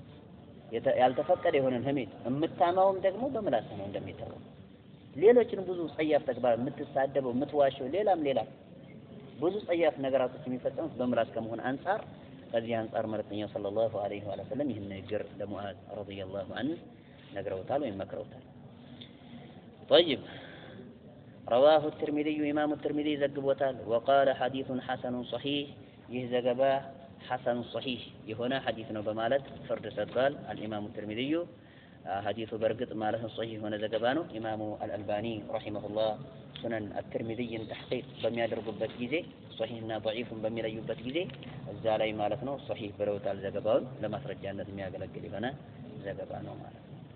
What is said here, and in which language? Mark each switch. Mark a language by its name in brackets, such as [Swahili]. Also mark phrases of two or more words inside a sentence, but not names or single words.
[Amharic] ያልተፈቀደ የሆነን ህሜት የምታማውም ደግሞ በምላስ ነው እንደሚታወቀው ሌሎችን ብዙ ጸያፍ ተግባር የምትሳደበው የምትዋሸው ሌላም ብዙ ጸያፍ ነገራቶች የሚፈጸሙት በምላስ ከመሆን አንፃር ከዚህ አንፃር መልእክተኛው [Arabic] صلى الله عليه وسلم [Amharic] ይህን ነገር ለሙአዝ [Arabic] رضي الله عنه [Amharic] ነግረውታል ወይም መክረውታል [Arabic] طيب رواه الترمذي امام الترمذي ዘግቦታል وقال حديث حسن صحيح [Amharic] ይህ ዘገባ [Arabic] حسن صحيح [Amharic] የሆነ ሐዲስ ነው በማለት ፍርድ ሰጥቷል [Arabic] الامام الترمذي [Amharic] ሐዲሱ በርግጥ ማለት ነው صحيح የሆነ ዘገባ ነው ኢማሙ አልአልባኒ ረሂመሁላህ ሱነን አትርሚዚን ተሕቂቅ በሚያደርጉበት ጊዜ ሶሒህና ضعيفን በሚለዩበት ጊዜ እዛ ላይ ማለት ነው ሶሒህ ብለውታል ዘገባውን ለማስረጃነት የሚያገለግል የሆነ ዘገባ ነው ማለት ነው